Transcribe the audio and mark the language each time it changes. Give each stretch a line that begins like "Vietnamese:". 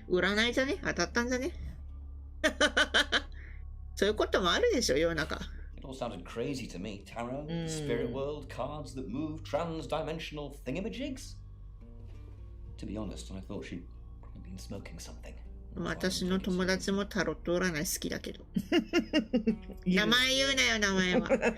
Japanese: 占いじゃね？当たったんじゃね？そういうこともあるでしょ、世の中。
English: It all sounded crazy to me. Tarot, spirit world, cards that move, trans-dimensional thingamajigs. To be honest, I thought she'd probably been smoking something.
Japanese: 私の友達もタロット占い好きだけど。名前言うなよ、名前は。